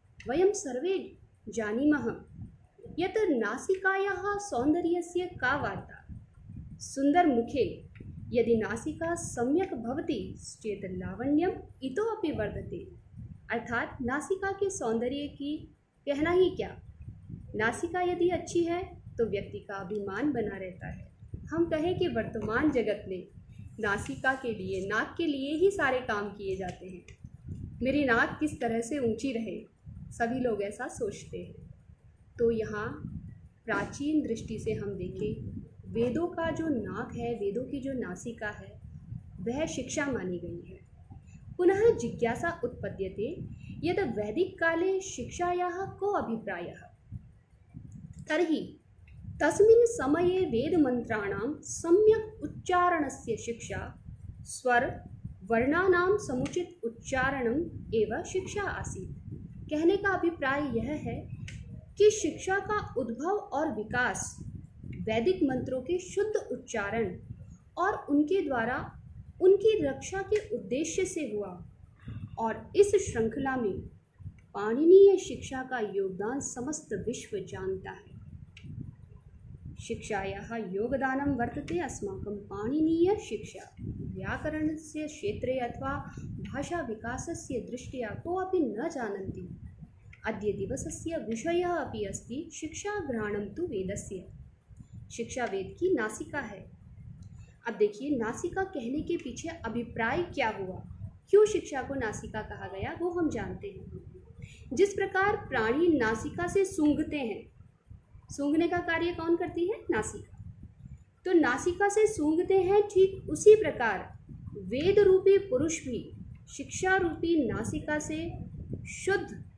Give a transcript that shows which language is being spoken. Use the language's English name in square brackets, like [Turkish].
[Sanskrit] वयं सर्वे जानीमः यत् नासिकायाः सौन्दर्यस्य का वार्ता। सुंदर मुखे यदि नासिका सम्यक् भवति चेत् लावण्यम् इतोऽपि वर्धते। [Hindi] अर्थात नासिका के सौंदर्य की कहना ही क्या। नासिका यदि अच्छी है तो व्यक्ति का अभिमान बना रहता है। हम कहें कि वर्तमान जगत में नासिका के लिए, नाक के लिए ही सारे काम किए जाते हैं। मेरी नाक किस तरह से ऊंची रहे, सभी लोग ऐसा सोचते हैं। तो यहाँ प्राचीन दृष्टि से हम देखें, वेदों का जो नाक है, वेदों की जो नासिका है, वह शिक्षा मानी गई है। [Sanskrit] पुनः जिज्ञासा उत्पद्यते यद् वैदिक काले शिक्षायाः को अभिप्रायः। तर्हि तस्मिन् समये वेदमन्त्राणां सम्यक् उच्चारणस्य शिक्षा, स्वर वर्णानां समुचित उच्चारणम एव शिक्षा आसीत्। [Hindi] कहने का अभिप्राय यह है कि शिक्षा का उद्भव और विकास वैदिक मंत्रों के शुद्ध उच्चारण और उनके द्वारा उनकी रक्षा के उद्देश्य से हुआ। और इस श्रृंखला में पाणिनीय शिक्षा का योगदान समस्त विश्व जानता है। [Sanskrit] शिक्षायाः योगदानं वर्तते अस्माकं पाणिनीय शिक्षा। व्याकरणस्य क्षेत्रे अथवा भाषा विकासस्य दृष्ट्या कोऽपि न जानन्ति। अद्य दिवसस्य विषयः अपि अस्ति शिक्षा घ्राणं तु वेदस्य। [Hindi] शिक्षा वेद की नासिका है। अब देखिए, नासिका कहने के पीछे अभिप्राय क्या हुआ, क्यों शिक्षा को नासिका कहा गया, वो हम जानते हैं। जिस प्रकार प्राणी नासिका से सूंघते हैं, सूंघने का कार्य कौन करती है? नासिका। तो नासिका से सूंघते हैं, ठीक उसी प्रकार वेद रूपी पुरुष भी शिक्षा रूपी नासिका से शुद्ध